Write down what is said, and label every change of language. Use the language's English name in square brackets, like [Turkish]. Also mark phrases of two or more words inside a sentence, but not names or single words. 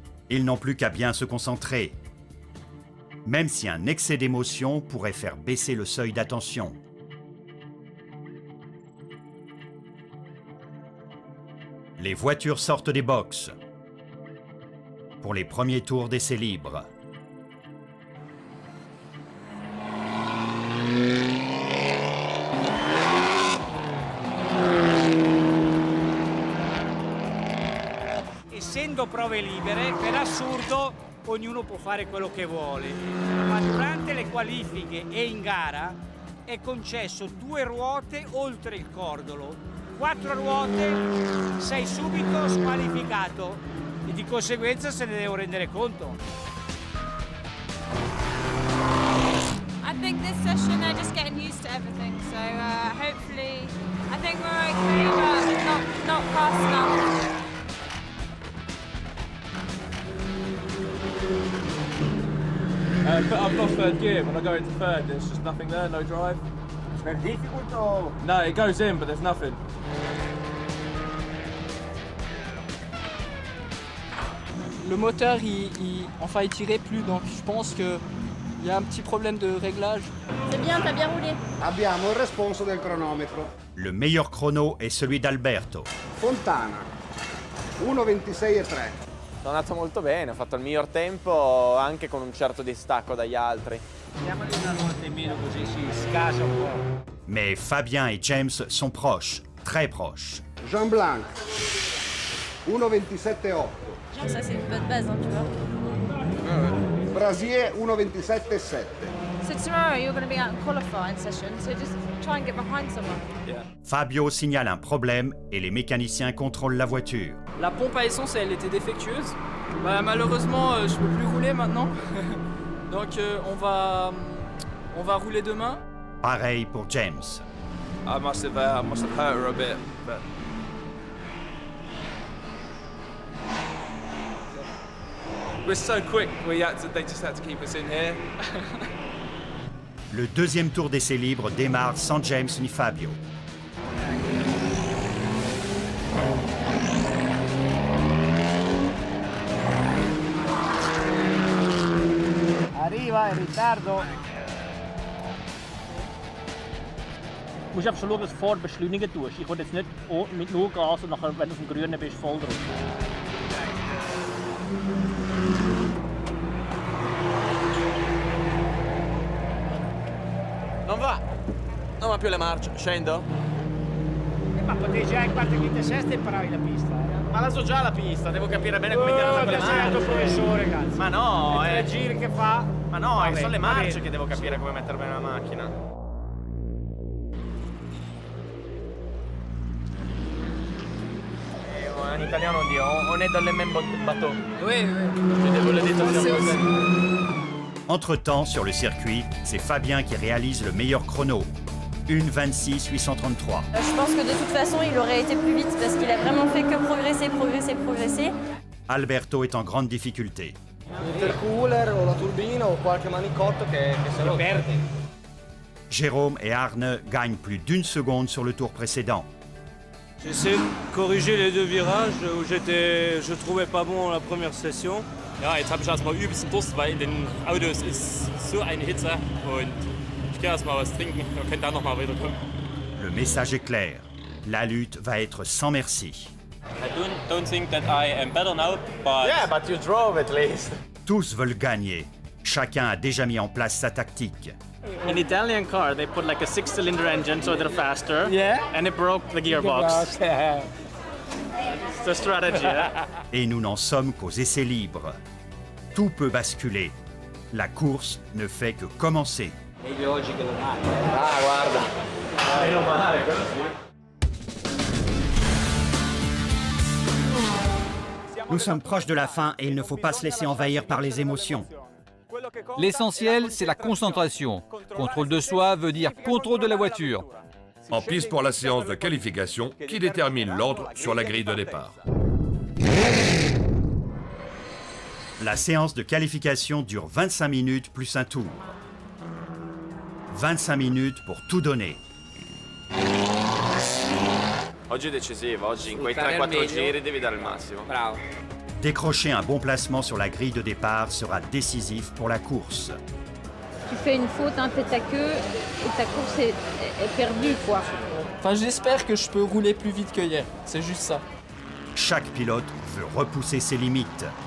[French] Ils n'ont plus qu'à bien se concentrer. Même si un excès d'émotion pourrait faire baisser le seuil d'attention. Les voitures sortent des boxes pour les premiers tours d'essais libres. [Italian] Essendo prove libere, per assurdo ognuno può fare quello che vuole, ma durante le qualifiche e in gara è concesso 2 ruote oltre il cordolo. 4 ruote, sei subito squalificato e di conseguenza se ne devo rendere conto. [English] I think this session they're just getting used to everything, so hopefully I think we're okay, but not fast enough. But I've lost third gear. When I go into third, there's just nothing there, no drive. It's very difficult or? No, it goes in, but there's nothing. [French] Le moteur, il tirait plus, donc je pense qu'il y a un petit problème de réglage. C'est bien, t'as bien roulé. [Italian] Abbiamo il responso del cronometro. [French] Le meilleur chrono est celui d'Alberto. Fontana, 1:26,3. [Italian] Sono andato molto bene, ho fatto il miglior tempo anche con un certo distacco dagli altri. Diamogli una ruota in meno così si scasa un po'. [French] Mais Fabien et James sont proches, très proches. Jean Blanc, 1:27,8. Ça c'est une bonne base, hein, tu vois. Brasier, 1:27,7. [English] So tomorrow you're going to be out in qualifying session, so just try and get behind someone. [French] Fabio signale un problème et les mécaniciens contrôlent la voiture. La pompe à essence, elle était défectueuse. Bah, malheureusement, je peux plus rouler maintenant. Donc on va rouler demain. Pareil pour James. [English] I must have hurt her a bit, but we're so quick. They just had to keep us in here. [French] Le deuxième tour d'essai libre démarre sans James ni Fabio. [Italian] Arriva, in ritardo. [German] Du musst einfach schon schauen, dass du vorher beschleunigen tust. Ich will jetzt nicht mit nur Gas und nachher, wenn du auf dem Grünen bist, voll drauf. [Italian] Non va più le marce, scendo? Ma potevi già in quarta, quinta e sesta imparavi la pista. Ma la so già la pista, devo capire bene come tirare con le marce. Il professore, cazzo. Ma no, e 3 giri che fa. Ma no, vabbè, sono le marce che devo capire come mettere bene la macchina. In italiano [French] on dit on est dans le même bateau. Oui. Je vous l'ai dit plusieurs fois. Entre-temps, sur le circuit, c'est Fabien qui réalise le meilleur chrono. 1:26,833. Je pense que de toute façon, il aurait été plus vite parce qu'il a vraiment fait que progresser. Alberto est en grande difficulté. [Italian] L'intercooler o la turbina o qualche manicotto che se lo perde. [French] Jérôme et Arne gagnent plus d'1 seconde sur le tour précédent. J'essaie de corriger les 2 virages où je trouvais pas bon la première session. [German] Ja, jetzt habe ich erstmal übelsten Durst, weil in den Autos ist so eine Hitze und ich gehe erstmal was trinken, wir können dann nochmal weiterkommen. [French] Le message est clair. La lutte va être sans merci. [English] I don't think that I am better now, but... Yeah, but you drove at least. [French] Tous veulent gagner. Chacun a déjà mis en place sa tactique. [English] In Italian car, they put like a 6-cylinder engine so they're faster. Yeah. And it broke the gearbox. It's the strategy, yeah? [French] Et nous n'en sommes qu'aux essais libres. Tout peut basculer. La course ne fait que commencer. [Italian] Meglio oggi che domani. Ah, guarda. Meno male, quello sì. [French] Nous sommes proches de la fin et il ne faut pas se laisser envahir par les émotions. L'essentiel, c'est la concentration. Contrôle de soi veut dire contrôle de la voiture. En piste pour la séance de qualification qui détermine l'ordre sur la grille de départ. La séance de qualification dure 25 minutes plus un tour. 25 minutes pour tout donner. [Italian] Oggi è decisiva, oggi in quei 3-4 giri devi dare il massimo. Bravo. [French] Décrocher un bon placement sur la grille de départ sera décisif pour la course. Tu fais une faute, hein, t'es ta queue et ta course est perdue, quoi. Enfin, j'espère que je peux rouler plus vite que hier. C'est juste ça. Chaque pilote veut repousser ses limites.